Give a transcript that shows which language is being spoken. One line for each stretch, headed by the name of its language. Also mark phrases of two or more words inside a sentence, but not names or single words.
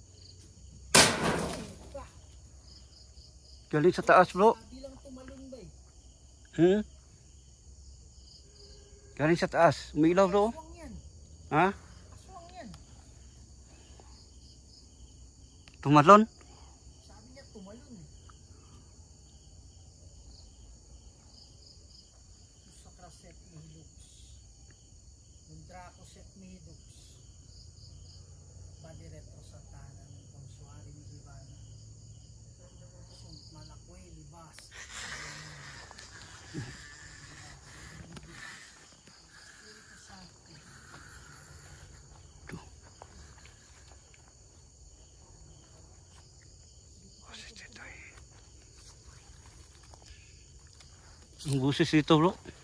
Filipino: Galing sa taas bro. Bilang tumalon ba eh? Galing sa taas. Umiilaw bro. Aswang yan. Ha? Aswang yan. Tumalon? Sabi niya tumalon eh. Sakraset mihilux. Dundracoset mihilux. Badi retro satanan ng konsuari ni Libana. Sunt malakwe libas. Espiritu Santo. Ang busis dito bro.